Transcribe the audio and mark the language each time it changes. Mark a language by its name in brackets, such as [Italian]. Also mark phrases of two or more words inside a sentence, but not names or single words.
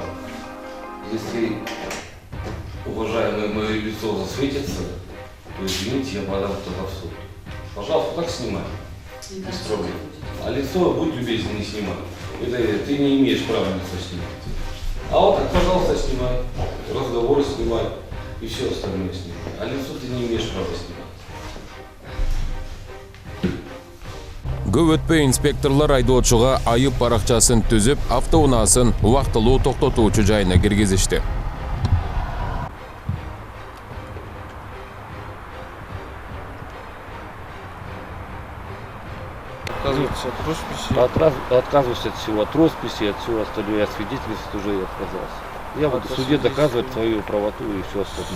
[Russian] Если уважаемое мое лицо засветится, то извините, я подам тогда в суд. Пожалуйста, так снимай. Без проблем. А лицо, будь любезен, не снимай. Это ты не имеешь права лицо снимать. А вот так, пожалуйста, снимай. Разговоры снимай. И все остальное снимай. А лицо ты не имеешь права снимать. [Kyrgyz] Көп өтпөй инспекторлор айдоочуга айып баракчасын түзүп, автоунаасын убактылуу токтотуучу жайына киргизишти. [Russian] Отказываюсь от всего, от росписи, от всего остального. Я свидетельств уже и отказался. Я буду в суде доказывать свою правоту и все остальное.